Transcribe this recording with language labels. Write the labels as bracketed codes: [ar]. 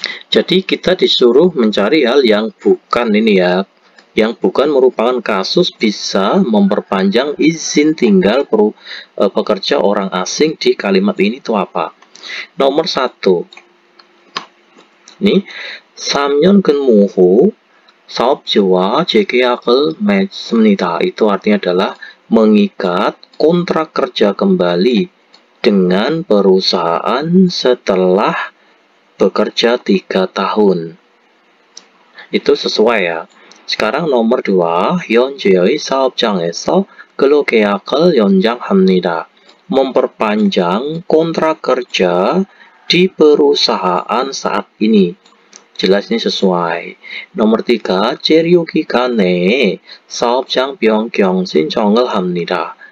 [id] Jadi kita disuruh mencari hal yang bukan ini ya, yang bukan merupakan kasus bisa memperpanjang izin tinggal pekerja orang asing di kalimat ini itu apa? Nomor 1. Ini [ko] 3년 근무 후 사업주와 재계약을 맺습니다. [id] Itu artinya adalah mengikat kontrak kerja kembali dengan perusahaan setelah bekerja 3 tahun. Itu sesuai ya. sekarang nomor 2, [ko] 현재의 사업장에서 근로계약을 연장합니다. [id] memperpanjang kontrak kerja di perusahaan saat ini. jelas ini sesuai. nomor 3, [ko] 체류 기간에 사업장 변경 신청을 합니다.